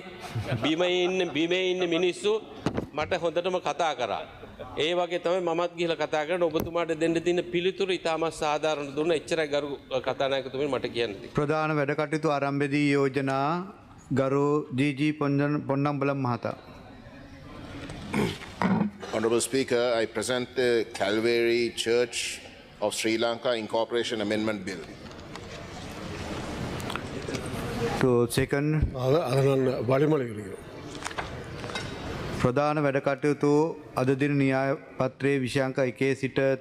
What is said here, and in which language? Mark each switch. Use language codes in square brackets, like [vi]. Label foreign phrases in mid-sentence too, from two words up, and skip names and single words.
[si] බිමේ ඉන්න මිනිස්සු මට හොඳටම කතා කරා. ඒ වගේ තමයි මමත් ගිහලා කතා කරන ඔබතුමාට දෙන්න තියෙන පිළිතුරු ඉතාමත් සාධාරණ දුන්න. එච්චරයි ගරු කතානායකතුමනි මට කියන්න තියෙන්නේ. ප්‍රධාන වැඩ කටයුතු ආරම්භයේදී යෝජනා ගරු ජී පොන්නම්බලම් මහතා. [en] Honorable Speaker, I present the Calvary Church of Sri Lanka Incorporation Amendment Bill. To second [ta] அதை நான் வழிமொழிகிறேன். [si] ප්‍රධාන වැඩ කටයුතු අද දින න්‍යාය පත්‍රයේ විෂයාංක 1 සිට